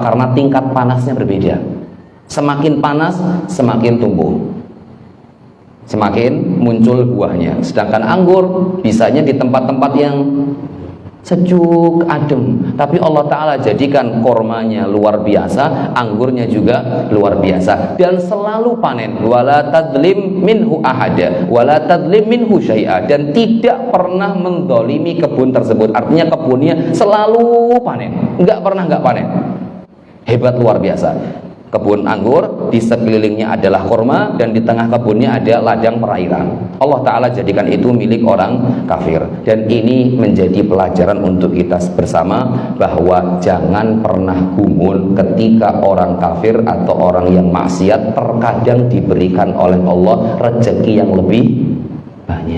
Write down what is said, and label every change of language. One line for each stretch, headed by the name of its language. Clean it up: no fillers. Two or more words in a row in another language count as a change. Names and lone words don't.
Indonesian: Karena tingkat panasnya berbeda. Semakin panas semakin tumbuh, semakin muncul buahnya. Sedangkan anggur bisanya di tempat-tempat yang sejuk, adem. Tapi Allah Ta'ala jadikan kormanya luar biasa, anggurnya juga luar biasa, dan selalu panen.
Arabic: ولا تظلم منه أحدا ولا تظلم منه شيئا,
Indonesian: dan tidak pernah mendolimi kebun tersebut. Artinya kebunnya selalu panen, nggak pernah nggak panen. Hebat, luar biasa. Kebun anggur, di sekelilingnya adalah kurma, dan di tengah kebunnya ada ladang perairan. Allah Ta'ala jadikan itu milik orang kafir. Dan ini menjadi pelajaran untuk kita bersama, bahwa jangan pernah gumun ketika orang kafir atau orang yang maksiat terkadang diberikan oleh Allah rezeki yang lebih banyak.